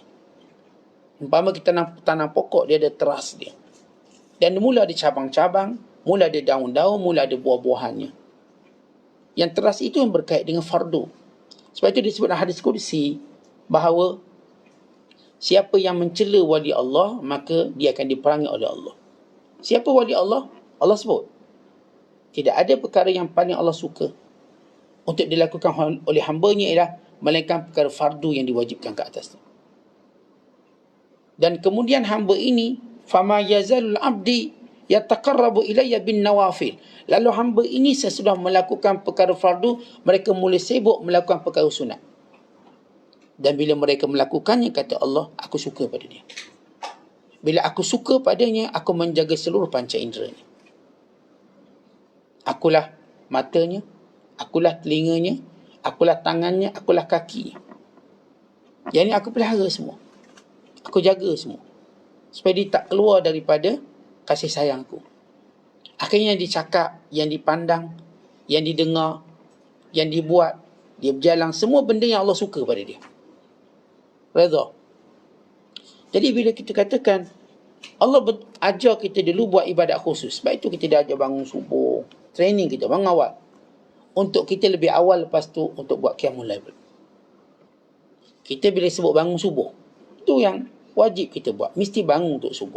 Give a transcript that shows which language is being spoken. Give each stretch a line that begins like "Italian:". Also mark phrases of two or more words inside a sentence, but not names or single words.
Malay: Umpama kita tanam pokok, dia ada teras dia. Dan mula ada cabang-cabang, mula ada daun-daun, mula ada buah-buahannya. Yang teras itu yang berkait dengan fardu. Sebab itu disebut dalam hadis qudsi bahawa siapa yang mencela wali Allah, maka dia akan diperangi oleh Allah. Siapa wali Allah? Allah sebut. Tidak ada perkara yang paling Allah suka untuk dilakukan oleh hamba-Nya ialah melainkan perkara fardu yang diwajibkan ke atasnya. Dan kemudian hamba ini,
Arabic: فما يزال عبدي يتقرب إلي بالنوافل.
Malay: Lalu hamba ini sesudah melakukan perkara fardu, mereka mula sibuk melakukan perkara sunat. Dan bila mereka melakukannya, kata Allah, aku suka pada dia. Bila aku suka padanya, aku menjaga seluruh panca inderanya. Akulah matanya, akulah telinganya, akulah tangannya, akulah kakinya. Yang ini aku pelihara semua. Aku jaga semua. Supaya dia tak keluar daripada kasih sayangku. Akhirnya yang dicakap, yang dipandang, yang didengar, yang dibuat, dia berjalan, semua benda yang Allah suka pada dia. Redha. Jadi bila kita katakan Allah ajar kita dulu buat ibadat khusus, sebab itu kita dah ajar bangun subuh, training kita bangun awal, untuk kita lebih awal lepas tu untuk buat qiyamul lail. Kita bila sebut bangun subuh, itu yang wajib kita buat, mesti bangun untuk subuh.